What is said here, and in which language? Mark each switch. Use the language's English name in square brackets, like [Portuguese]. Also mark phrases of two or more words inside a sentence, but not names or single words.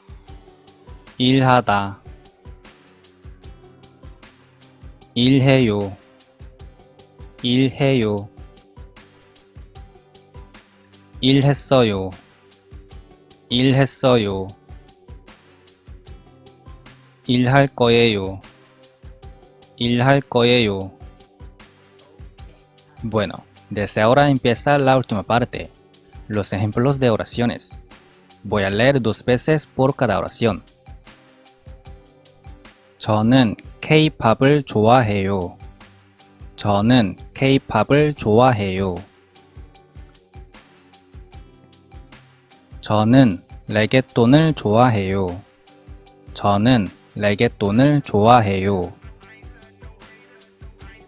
[Korean] 일하다, 일해요, 일해요, 일했어요, 일했어요, 일할 거예요, 일할 거예요. [Spanish] Bueno, desde ahora empieza la última parte, los ejemplos de oraciones. Voy a leer 2 veces por cada oración. [Korean] 저는 K-팝을 좋아해요. 저는 K-팝을 좋아해요. 저는 레게톤을 좋아해요. 저는 레게톤을 좋아해요.